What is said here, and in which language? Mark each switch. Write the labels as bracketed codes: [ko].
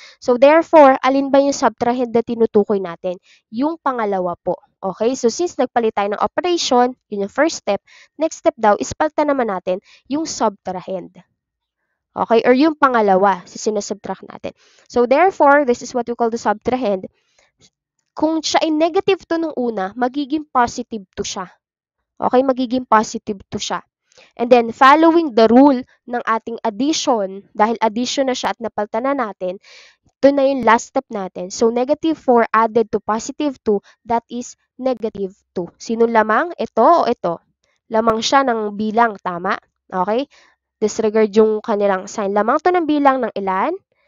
[tl] So therefore, alin ba yung subtrahend na tinutukoy natin? Yung pangalawa po. Okay? So since nagpalit tayo ng operation, yun yung first step. Next step daw is palitan naman natin yung subtrahend. Okay? Or yung pangalawa sa sinasubtract natin. [en] So therefore, this is what we call the subtrahend. [tl] Kung siya ay negative 2 nung una, magiging positive 2 siya. Okay? Magiging positive 2 siya. [en] And then, following the rule [tl] ng ating addition, dahil addition na siya at napalitan na natin, ito na yung last step natin. [en] So, negative 4 added to positive 2, that is negative 2. [tl] Sino lamang? Ito o ito? Lamang siya ng bilang, tama? Okay? Disregard yung kanilang sign. Lamang to ng bilang ng ilan?